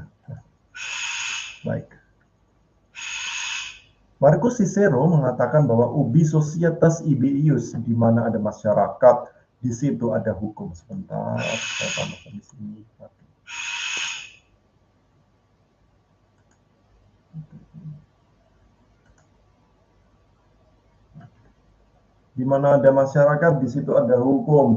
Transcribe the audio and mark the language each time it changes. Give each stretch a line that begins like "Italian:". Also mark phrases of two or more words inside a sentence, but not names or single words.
Indonesian: Baik. Marcus Cicero mengatakan bahwa
Latin: ubi societas ibi-ius,
Indonesian: di mana ada masyarakat, di situ ada hukum. Sebentar, saya tambahkan di sini. Di mana ada masyarakat, di situ ada hukum.